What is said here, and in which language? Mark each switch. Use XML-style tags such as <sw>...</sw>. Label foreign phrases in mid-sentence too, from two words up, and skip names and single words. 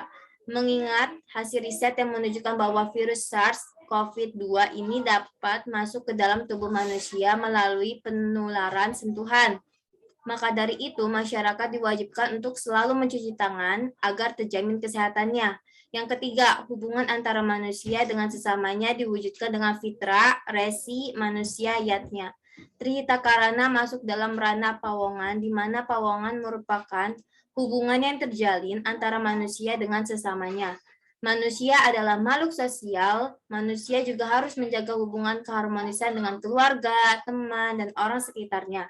<id>Mengingat hasil riset yang menunjukkan bahwa virus SARS-CoV-2 ini dapat masuk ke dalam tubuh manusia melalui penularan sentuhan. Maka dari itu, masyarakat diwajibkan untuk selalu mencuci tangan agar terjamin kesehatannya. Yang ketiga, hubungan antara manusia dengan sesamanya diwujudkan dengan fitrah, resi, manusia, yatnya. Trihita Karana masuk dalam ranah pawongan, di mana pawongan merupakan hubungan yang terjalin antara manusia dengan sesamanya. Manusia adalah makhluk sosial, manusia juga harus menjaga hubungan keharmonisan dengan keluarga, teman, dan orang sekitarnya.</id>